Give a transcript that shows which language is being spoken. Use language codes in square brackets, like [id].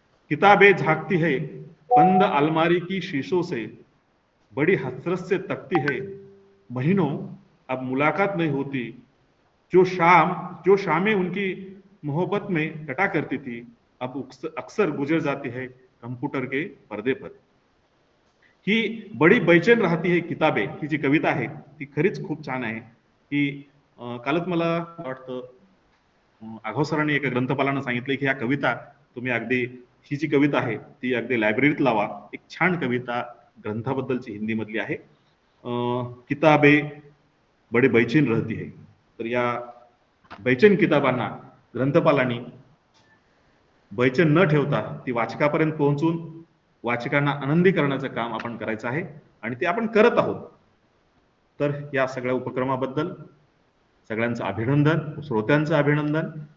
[hi] किताबें झाकती है बंद अलमारी की शीशों से, बड़ी हसरत से तकती है महीनों अब मुलाकात नहीं होती, जो शामें उनकी मोहब्बत में कटा करती थी अब अक्सर गुजर जाती है कंप्यूटर के पर्दे पर. [mr] ही बडी बैचेन राहती है किताबे ही जी कविता आहे ती खरीच खूप छान आहे. की कालच मला वाटतं आघाव सरांनी एका ग्रंथपालानं सांगितलं की ह्या कविता तुम्ही अगदी, ही जी कविता आहे ती अगदी लायब्ररीत लावा. एक छान कविता ग्रंथाबद्दलची हिंदी मधली आहे. [hi] किताबे बडे बैचेन रहती है. [mr] तर या बैचेन किताबांना ग्रंथपालांनी बैचेन न ठेवता ती वाचकापर्यंत पोहोचून वाचकांना आनंदी करण्याचं काम आपण करायचं आहे आणि ते आपण करत आहोत. तर या सगळ्या उपक्रमाबद्दल सगळ्यांचं अभिनंदन, श्रोत्यांचं अभिनंदन.